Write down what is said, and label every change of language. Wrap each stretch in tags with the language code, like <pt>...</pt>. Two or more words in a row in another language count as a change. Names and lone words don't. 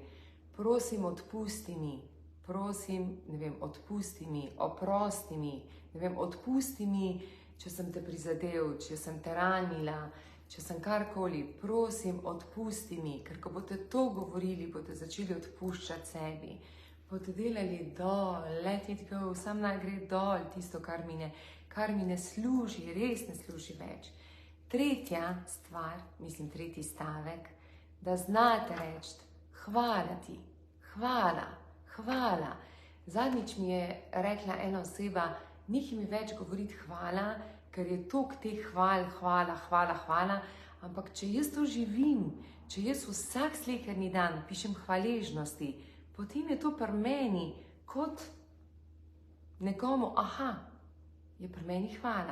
<sl>Prosim, odpusti mi, oprosti mi, ne vem, odpusti mi, če sem te prizadel, če sem te ranila, če sem karkoli, prosim, odpusti mi, ker ko boste to govorili, boste začeli odpuščati sebi. Boste delali dol,</sl> <en>let it go,</en> <sl>sam naj gre dol tisto, kar mi ne služi, res ne služi več. Tretja stvar, mislim, tretji stavek, da znate reči, hvala ti, hvala. Zadnjič mi je rekla ena oseba, nehaj mi več govoriti hvala, ker je toliko teh hvala, ampak če jaz to živim, če jaz vsak sleherni dan pišem hvaležnosti, potem je to pri meni kot nekomu, je pri meni hvala.</sl>